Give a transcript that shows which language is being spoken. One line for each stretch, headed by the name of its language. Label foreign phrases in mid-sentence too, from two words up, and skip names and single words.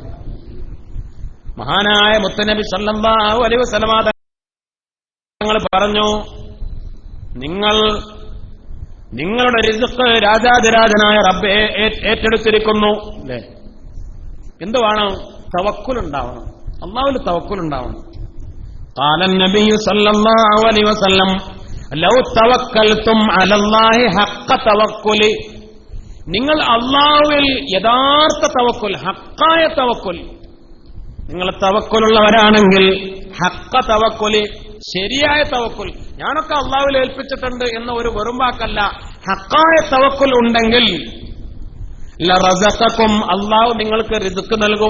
Malayalam: മഹാനായ മുത്തനബി
Arabic: صلى الله عليه وسلم
Malayalam: തങ്ങൾ പറഞ്ഞു, നിങ്ങളുടെ റിസ്ഖ് രാജാതിരാജനായ റബ്ബ് ഏറ്റെടുത്തിരിക്കുന്നു. അല്ലേ? എന്ത് വേണം? തവക്കുലുണ്ടാവണം, അല്ലാഹുവിൽ തവക്കുലുണ്ടാവണം.
Arabic: قال النبي صلى الله عليه وسلم لو توكلتم على الله حق توكل,
Malayalam: നിങ്ങൾ അല്ലാഹുവിൽ യഥാർത്ഥ തവക്കുൽ, ഹക്കായ തവക്കുൽ, നിങ്ങൾ തവക്കുലുള്ളവരാണെങ്കിൽ,
Arabic: حق توكل,
Malayalam: ശരിയായ തവക്കുൽ, ഞാനൊക്കെ അല്ലാഹുവിൽ ഏൽപ്പിച്ചിട്ടുണ്ട് എന്ന ഒരു വെറും വാക്കല്ല, ഹക്കായ തവക്കുൽ ഉണ്ടെങ്കിൽ ലറസഖക്കും, അല്ലാഹു നിങ്ങൾക്ക് റിസ്ക് നൽകും.